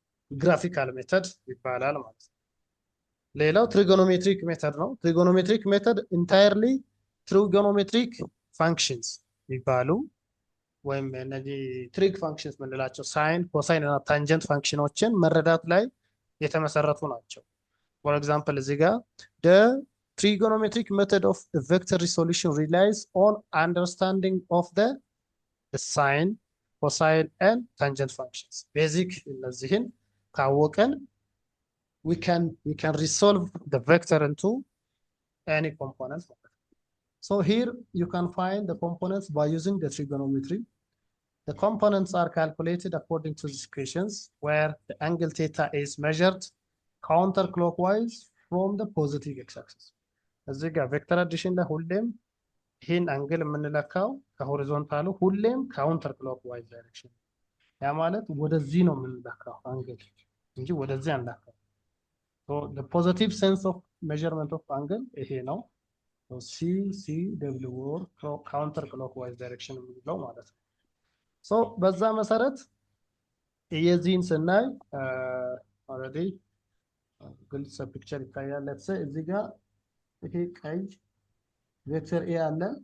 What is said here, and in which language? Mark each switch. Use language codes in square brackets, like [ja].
[am] ግራፊካል ሜተድ ይባላል ማለት ነው። ሌላው ትሪጎኖሜትሪክ ሜተድ ነው። ትሪጎኖሜትሪክ ሜተድ ኢንታየርሊ ትሪጎኖሜትሪክ ፋንክሽንስ ይባሉ ወይም እነዚህ ትሪግ ፋንክሽንስ የምንላቸው ሳይን፣ ኮሳይን እና ታንጀንት ፋንክሽኖችን መረዳት ላይ የተመሰረቱ ናቸው። ፎር ኤግዛምፕል እዚህ ጋር [en] the trigonometric method of vector resolution relies on understanding of the sine, cosine and tangent functions. Basic [am] እነዚህን ካወቀን [en] we can resolve the vector into any component. So here you can find the components by using the trigonometry. The components are calculated according to these equations where the angle theta is measured counterclockwise from the positive x-axis. [am] እዚህ ጋር ቬክተር አዲሽን ላይ ሁሌም ይህን አንግል የምንለካው ከሆሪዞንታሉ ሁሌም ካውንተር ክሎክዋይዝ ዳይሬክሽን፣ ያ ማለት ወደዚህ ነው የምንለካው አንግል እንጂ ወደዚህ አንለካው። [en] So the positive sense of measurement of angle [am] ይሄ ነው። So C W or counter clockwise direction የምንለው ማለት ነው። So በዛ መሰረት የዚህን ስናይ ኦልሬዲ ግልጽ ፒክቸር ይታያል። [en] let's say [am] እዚህ ጋር ይሄ ቀይ ቬክተር ኤ አለ